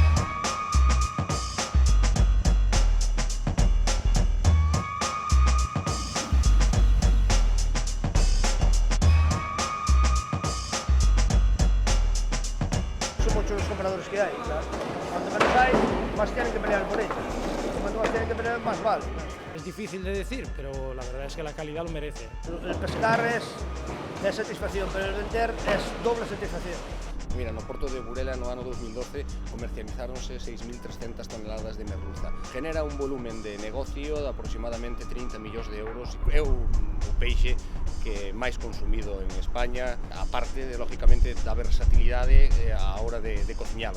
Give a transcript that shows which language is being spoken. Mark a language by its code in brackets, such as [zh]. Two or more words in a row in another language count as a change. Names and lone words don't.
[gl] Son muchos os compradores que hai, claro. [es] Cuanto menos hai, máis tienen que pelear por ellos. Cuanto máis tienen que pelear, máis vale. Es difícil de decir, pero la verdad es que la calidad lo merece. El pescar es satisfacción, pero el vender es doble satisfacción. Mira, [gl] no porto de Burela no ano 2012 comercializáronse 6.300 toneladas de merluza. [es] Genera un volumen de negocio de aproximadamente 30 millóns de euros. [gl] É o peixe que máis consumido en España, aparte, lógicamente, da versatilidade á hora de cociñalo.